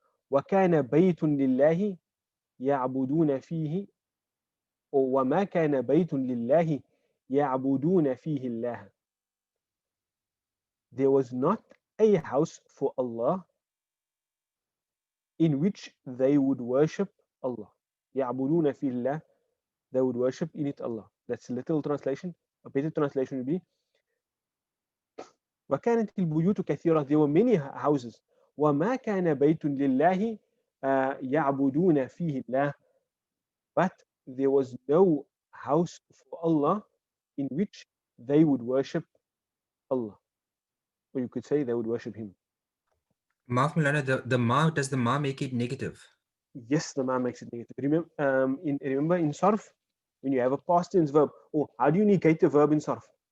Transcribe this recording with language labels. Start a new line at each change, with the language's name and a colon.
Arabic: وكان بيت لله يعبدون فيه وما كان بيت لله يعبدون فيه الله.
English: There was not a house for Allah in which they would worship Allah.
Arabic: يعبدون فيه الله.
English: They would worship in it Allah. That's a literal translation. A better translation would be
Arabic: وكانت البيوت كثيرة.
English: There were many houses.
Arabic: وما كان بيت لله يعبدون فيه الله.
English: But there was no house for Allah in which they would worship Allah. Or you could say they would worship Him. Maaf, Maulana, the ma, does the ma make it negative? Yes, the ma makes it negative. Remember in Sarf, when you have a past tense verb, how do you negate the verb in Sarf?